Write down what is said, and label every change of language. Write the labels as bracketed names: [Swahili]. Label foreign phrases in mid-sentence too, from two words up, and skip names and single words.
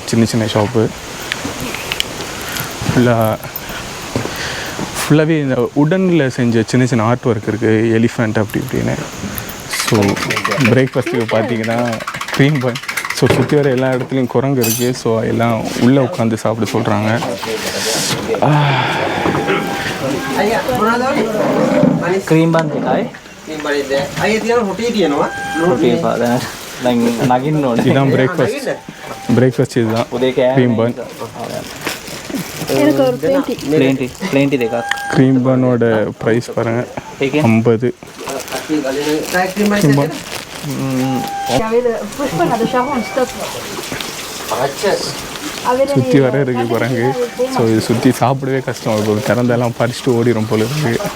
[Tamil] சின்ன சின்ன [English] shop fullஆகவே [Tamil] இந்த உடனில் செஞ்ச சின்ன சின்ன [English] art work [Tamil] இருக்குது, எலிஃபண்ட் அப்படி இப்படின்னு. ஸோ பிரேக்ஃபாஸ்ட்டுக்கு பார்த்தீங்கன்னா [English] cream bun. [Tamil] ஸோ சுற்றி வர எல்லா இடத்துலையும் குரங்கு இருக்குது. ஸோ எல்லாம் உள்ளே உட்காந்து சாப்பிட சொல்கிறாங்க. [English] cream bun [Sinhala] එකයි නගින්න ඕනේ. [Tamil] இதுதான் பிரேக்ஃபாஸ்ட் இதுதான் [English] cream bun. [Tamil] எனக்கு ஒரு [Sinhala] ප්ලේන්ටි දෙකක් [English] cream bunனோட price [Tamil] பாருங்கள், 50. [English] cream bun [Tamil] சுற்றி வர இருக்குது குரங்கு. ஸோ இது சுற்றி சாப்பிடவே கஷ்டம் இருக்கும், திறந்தெல்லாம் பறிச்சுட்டு ஓடிடும் போல இருக்குது.